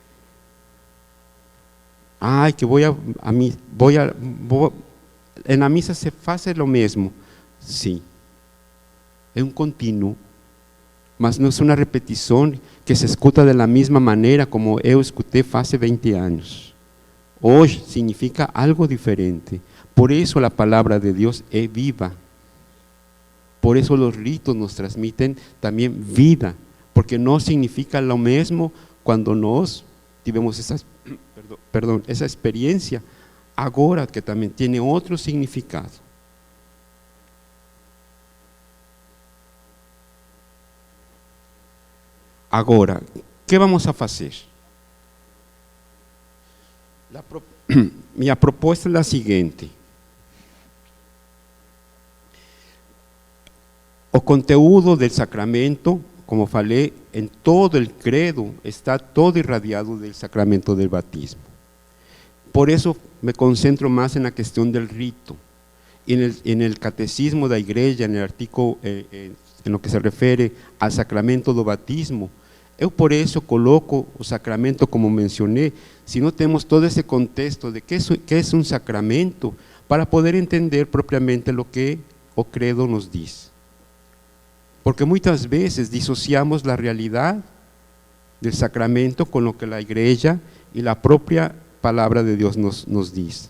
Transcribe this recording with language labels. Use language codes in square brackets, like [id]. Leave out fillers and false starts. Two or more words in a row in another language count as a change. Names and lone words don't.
[pt] Que na missa se faz o mesmo. Sim, é um contínuo, mas não é uma repetição que se escuta da mesma maneira como eu escutei faz 20 anos. Hoje significa algo diferente. [es] Por eso la palabra de Dios es viva. Por eso los ritos nos transmiten también vida, porque no significa lo mismo cuando nos tivemos esa experiencia, ahora que también tiene otro significado. Agora, ¿qué vamos a hacer? [pt] Minha proposta é a seguinte: o conteúdo do sacramento, como falei, em todo o credo, está todo irradiado do sacramento do batismo. Por isso me concentro mais na questão do rito. [es] En el catecismo [pt] da igreja, [es] en el artículo, en lo que [pt] se refere ao sacramento do batismo, eu por isso coloco o sacramento como mencionei, se não temos todo esse contexto de que é um sacramento, para poder entender propriamente o que o credo nos diz. Porque muitas vezes dissociamos a realidade do sacramento com o que a igreja e a própria palavra de Deus nos diz.